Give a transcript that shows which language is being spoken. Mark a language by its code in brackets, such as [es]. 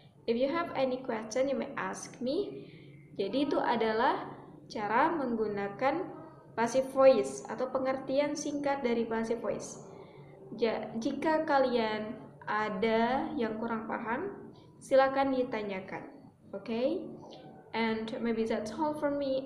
[en] If you have any question, you may ask me. [id] Jadi itu adalah cara menggunakan passive voice atau pengertian singkat dari passive voice. Jika kalian ada yang kurang paham, silakan ditanyakan. [en] Okay? And maybe that's all from me.